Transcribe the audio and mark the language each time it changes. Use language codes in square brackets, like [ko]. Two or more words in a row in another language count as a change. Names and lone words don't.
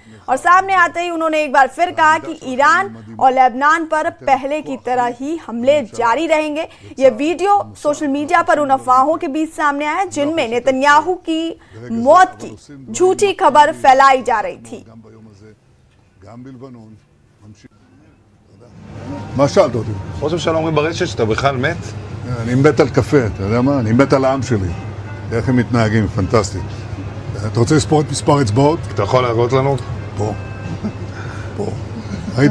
[hi] और सामने आते ही उन्होंने एक बार फिर कहा कि ईरान और लेबनान पर पहले की तरह ही हमले जारी रहेंगे। ये वीडियो [en] social media [hi] पर उन अफवाहों के बीच सामने आया है जिनमें नेतन्याहू की मौत की झूठी खबर फैलाई जा रही थी। [he] מה שאלת אותי? ראש הממשלה אומרים ברשת שאתה בכלל מת? אני מת על קפה, אתה יודע מה? אני מת על העם שלי. איך הם מתנהגים, פנטסטי. אתה רוצה לספור את מספר אצבעות? אתה יכול להראות לנו? פה. פה. ראית?